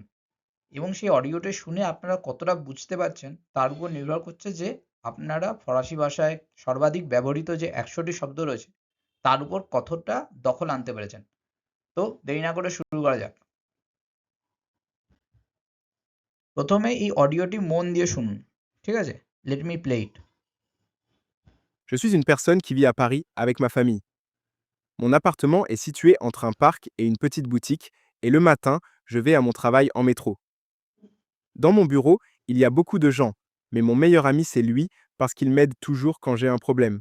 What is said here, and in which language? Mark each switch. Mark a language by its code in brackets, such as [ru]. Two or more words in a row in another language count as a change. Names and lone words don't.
[bn] এবং সেই অডিওটি শুনে আপনারা কতটা বুঝতে পারছেন তার উপর নির্ভর করছে যে আপনারা ফরাসি ভাষায় সর্বাধিক ব্যবহৃত যে ১০০টি শব্দ রয়েছে তার উপর কতটা দখল আনতে পেরেছেন। তো দেরি না করে শুরু করা যাক। প্রথমে এই অডিওটি মন দিয়ে শুনুন। ঠিক আছে? [en] Let me play it. [fr] Je suis une personne qui vit à Paris avec ma famille. Mon appartement est situé entre un parc et une petite boutique, et le matin, je vais à mon travail en métro. Dans mon bureau, il y a beaucoup de gens, mais mon meilleur ami c'est lui parce qu'il m'aide toujours quand j'ai un problème.